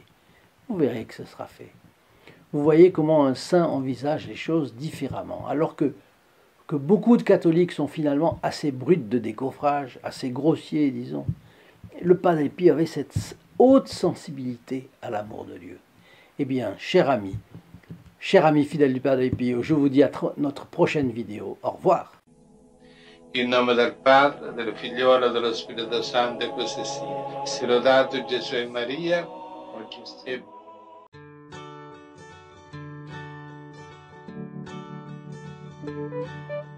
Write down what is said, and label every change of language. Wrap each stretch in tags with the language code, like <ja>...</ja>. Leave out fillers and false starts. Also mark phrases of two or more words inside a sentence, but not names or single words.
<fr>Vous verrez que ce sera fait. Vous voyez comment un saint envisage les choses différemment, alors que beaucoup de catholiques sont finalement assez brutes de décoffrage, assez grossiers, disons. Le Padre Pio avait cette haute sensibilité à l'amour de Dieu. Eh bien, cher ami fidèle du Padre Pio, je vous dis à notre prochaine vidéo. Au revoir.</fr> <it>In nome del Padre, del Figliolo e dello Spirito Santo, e così sia. Sia lodato Gesù e Maria, oggi e</it>